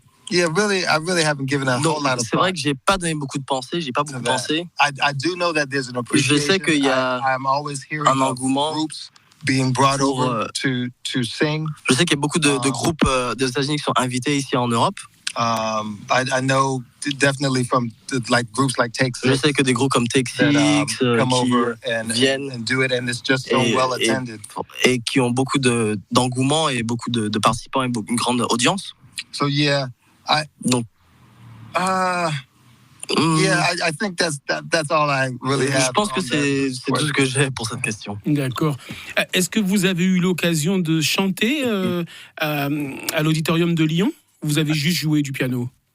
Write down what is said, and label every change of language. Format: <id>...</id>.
<en>Yeah, really, I really haven't given a whole lot of thought.</en> <fr>C'est vrai que j'ai pas donné beaucoup de pensées, j'ai pas beaucoup pensé.</fr> <en>I do know that there's an appreciation.</en> <fr>Je sais qu'il y a un engouement</fr> <en>being brought over to sing.</en> <fr>Je sais qu'il y a beaucoup de groupes des États-Unis qui sont invités ici en Europe.</fr> <en>I know definitely from like groups like Take Six.</en> <fr>Je sais que des groupes comme Take Six qui viennent</fr> <en>and do it, and it's just so well attended.</en> <fr>Et qui ont beaucoup d'engouement et beaucoup de participants et une grande audience.</fr> <en>So yeah,</en> <fr>donc.</fr> <en>I think that's all I really have.</en> <fr>Je pense que c'est tout ce que j'ai pour cette question. D'accord. Est-ce que vous avez eu l'occasion de chanter à l'Auditorium de Lyon? Vous avez juste joué du piano?</fr>